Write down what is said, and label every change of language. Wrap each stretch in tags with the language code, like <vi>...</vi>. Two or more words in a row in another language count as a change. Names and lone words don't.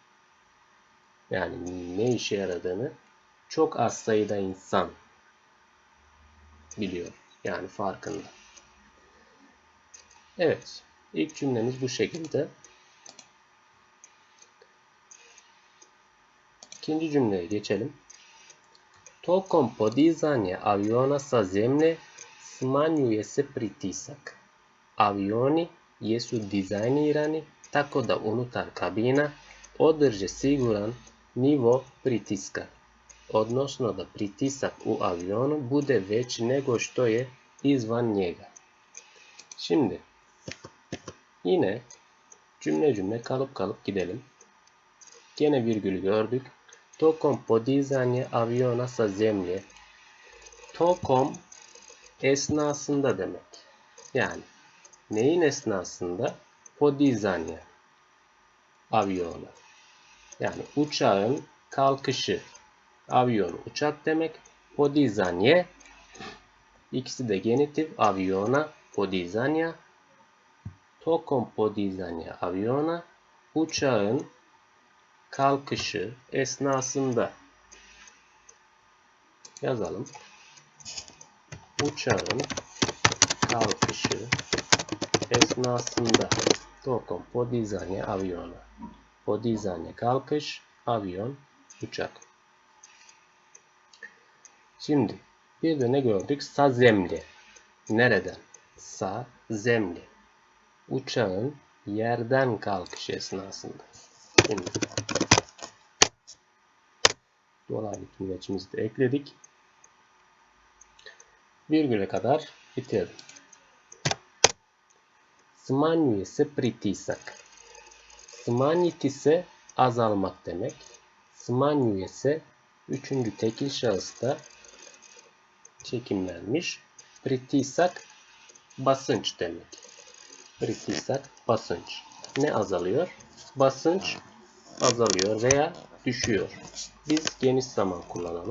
<tr>Yani ne işe yaradığını çok az sayıda insan biliyor. Yani farkında. Evet. İlk cümlemiz bu şekilde. İkinci cümleye geçelim.</tr> <bs>Tokom podizanja aviona sa zemlje smanjuje se pritisak. Avioni jesu dizajnirani tako da unutar kabina održe siguran nivo pritiska, odnosno da pritisak u avionu bude veći nego što je izvan njega.</bs> <tr>Şimdi yine cümle cümle kalıp gidelim. Gene virgülü gördük.</tr> <bs>Tokom podizanja aviona sa zemlje.</bs> <tr>Tokom esnasında demek. Yani neyin esnasında?</tr> <bs>Podizanja aviona.</bs> <tr>Yani uçağın kalkışı. Avion uçak demek. Podizanje ikisi de genitif.</tr> <bs>Aviona podizanja. Tokom podizanja aviona</bs> <tr>uçağın kalkışı esnasında. Yazalım. Uçağın kalkışı esnasında.</tr> <bs>Tokom podizanja aviona.</bs> <tr>Podizanje kalkış, avion uçak. Şimdi bir de ne gördük?</tr> <bs>Sa zemlje. Nereden? Sa zemlje.</bs> <tr>Uçağın yerden kalkış esnasında. Şimdi dolaylı tümleçimizi de ekledik. Virgüle kadar bitirdim.</tr> <bs>Smanjuje se pritisak. Smanjiti se</bs> <tr>azalmak demek.</tr> <bs>Smanjuje se</bs> <tr>üçüncü tekil şahısta çekimlenmiş. Pritisak basınç demek. Pritisak basınç. ne azalıyor? Basınç azalıyor veya düşüyor. Biz geniş zaman kullanalım.</tr>